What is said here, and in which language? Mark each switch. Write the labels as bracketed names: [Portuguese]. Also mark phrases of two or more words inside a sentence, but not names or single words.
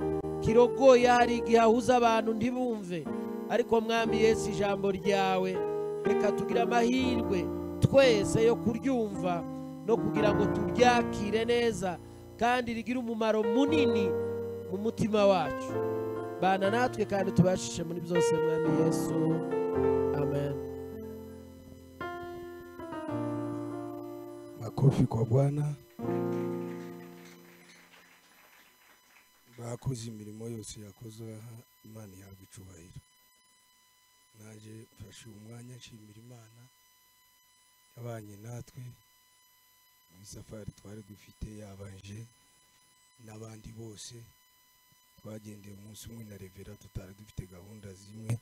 [Kinyarwanda] Kirogoye hari igihe ahuza abantu ntibumve, ariko mwami Yesu ijambo ryawe reka tugira amahirwe twese yo kuryumva no kugira ngo turyakire neza kandi rigira umumaro munini mu mutima wacu. Bana natwe kandi tubashishe muri byose mwami Yesu. Amen. [Swahili] Makofi kwa Bwana. [Kinyarwanda] Bakoze imirimo yose yakozwe aha, Imana ihabwe icyubahiro. Naje mfashe umwanya nshimira Imana yabanye natwe mu safari twari dufite, yabanje n'abandi bose twagendeye umunsi umwe na Revera tutari dufite gahunda zimwe.